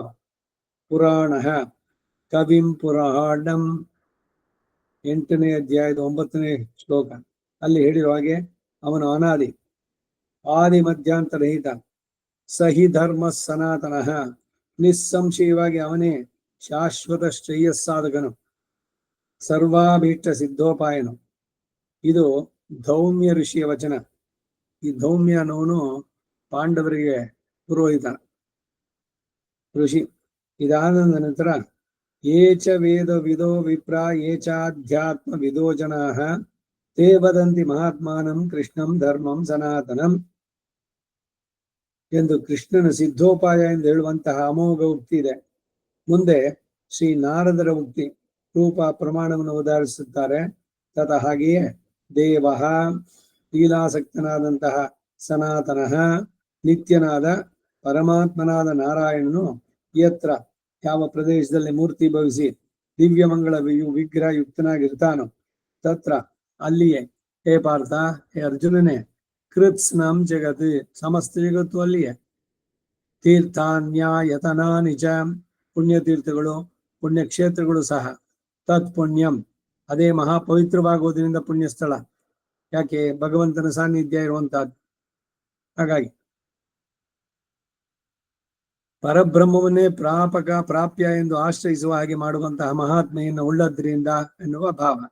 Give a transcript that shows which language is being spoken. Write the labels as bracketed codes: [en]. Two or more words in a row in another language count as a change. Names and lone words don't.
[sa] ಪುರಾಣ ಕವಿಂ ಪುರಾಣಂ [kn] 8ನೇ ಅಧ್ಯಾಯದ 9ನೇ ಶ್ಲೋಕ ಅಲ್ಲಿ ಹೇಳಿರುವ ಹಾಗೆ ಅವನು [sa] ಆದಿ ಮಧ್ಯಾಂತರಹಿತ ಸಹಿ ಧರ್ಮ ಸನಾತನಃ [kn] ನಿಸ್ಸಂಶಯವಾಗಿ ಅವನೇ ಶಾಶ್ವತ ಶ್ರೇಯಸ್ಸಾಧಕನು, ಸರ್ವಾಭೀಷ್ಟ ಸಿದ್ಧೋಪಾಯನು. ಇದು ಧೌಮ್ಯ ಋಷಿಯ ವಚನ. ಈ ಧೌಮ್ಯ ಅನ್ನೋನು ಪಾಂಡವರಿಗೆ ಪುರೋಹಿತ ಋಷಿ. ಇದಾದ ನಂತರ [sa] ಏಚ ವೇದ ವಿದೋ ವಿಪ್ರ ಏಚಾಧ್ಯಾತ್ಮ ವಿದೋ ಜನಾಃ ತೇ ವದಂತಿ ಮಹಾತ್ಮಾನಂ ಕೃಷ್ಣಂ ಧರ್ಮಂ ಸನಾತನಂ [kn] ಎಂದು ಕೃಷ್ಣನ ಸಿದ್ಧೋಪಾಯ ಎಂದು ಹೇಳುವಂತಹ ಅಮೋಘ ಉಕ್ತಿ ಇದೆ. ಮುಂದೆ ಶ್ರೀ ನಾರದರ ಉಕ್ತಿ ರೂಪ ಪ್ರಮಾಣವನ್ನು ಉದಾಹರಿಸುತ್ತಾರೆ. ತತ ಹಾಗೆಯೇ ದೇವ ಲೀಲಾಸಕ್ತನಾದಂತಹ ಸನಾತನಃ ನಿತ್ಯನಾದ ಪರಮಾತ್ಮನಾದ ನಾರಾಯಣನು ಯತ್ರ ಯಾವ ಪ್ರದೇಶದಲ್ಲಿ ಮೂರ್ತಿ ಭವಿಸಿ ದಿವ್ಯ ಮಂಗಳ ವಿಗ್ರಹ ಯುಕ್ತನಾಗಿರ್ತಾನೋ ತತ್ರ ಅಲ್ಲಿಯೇ, [sa] ಹೇ ಪಾರ್ಥ, [kn] ಹೇ ಅರ್ಜುನನೇ, [sa] ಕೃತ್ಸ್ನಂ ಜಗತ್ [kn] ಸಮಸ್ತ ಜಗತ್ತು ಅಲ್ಲಿಯೇ, [sa] ತೀರ್ಥಾನ್ಯಾಯತನಾನಿ ಚ [kn] ಪುಣ್ಯತೀರ್ಥಗಳು ಪುಣ್ಯಕ್ಷೇತ್ರಗಳು ಸಹ, [sa] ತತ್ ಪುಣ್ಯಂ [kn] ಅದೇ ಮಹಾಪವಿತ್ರವಾಗುವುದರಿಂದ ಪುಣ್ಯಸ್ಥಳ. ಯಾಕೆ? ಭಗವಂತನ ಸಾನ್ನಿಧ್ಯ ಇರುವಂತಹದ್ದು. ಹಾಗಾಗಿ ಪರಬ್ರಹ್ಮವನ್ನೇ ಪ್ರಾಪ್ಯ ಎಂದು ಆಶ್ರಯಿಸುವ ಹಾಗೆ ಮಾಡುವಂತಹ ಮಹಾತ್ಮೆಯನ್ನು ಉಳ್ಳದ್ರಿಂದ ಎನ್ನುವ ಭಾವ.